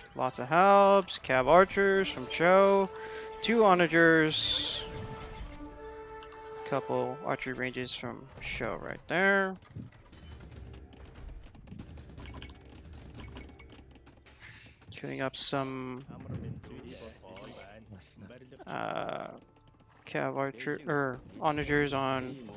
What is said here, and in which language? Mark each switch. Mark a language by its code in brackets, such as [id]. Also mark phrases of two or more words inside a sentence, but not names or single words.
[en] Lots of helps. Cav archers from Cho. 2 onagers. Couple archery ranges from Show right there. Queuing up some [mn] Амар мэндүү. Бохол байна. [en] What's that? [kk] Барлық [en] Cav archer or onagers on